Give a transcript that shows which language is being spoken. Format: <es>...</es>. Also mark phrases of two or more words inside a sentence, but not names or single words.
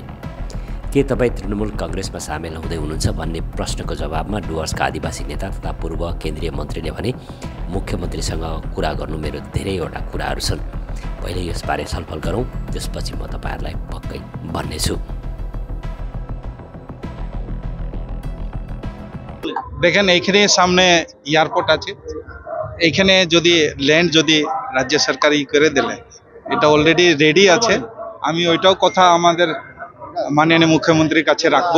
<ne>के तपाईँ तृणमूल कांग्रेसमा सामेल हुँदै हुनुहुन्छ भन्ने प्रश्नको जवाबमा डुवर्सका आदिवासी नेता तथा पूर्व केन्द्रीय मन्त्रीले भने मुख्यमन्त्रीसँग कुरा गर्नु मेरो धेरैवटा कुराहरू छन्, पहिले यसबारे छलफल गरौँ, त्यसपछि म तपाईहरुलाई पक्कै भन्नेछु।</ne> <bn>দেখেন এইখানে সামনে এয়ারপোর্ট আছে, এইখানে যদি ল্যান্ড যদি রাজ্য সরকার করে দিলে এটা</bn> <en>already ready</en> <bn>আছে। আমি ওইটাও কথা আমাদের মাননীয় মুখ্যমন্ত্রীর কাছে রাখবো।</bn>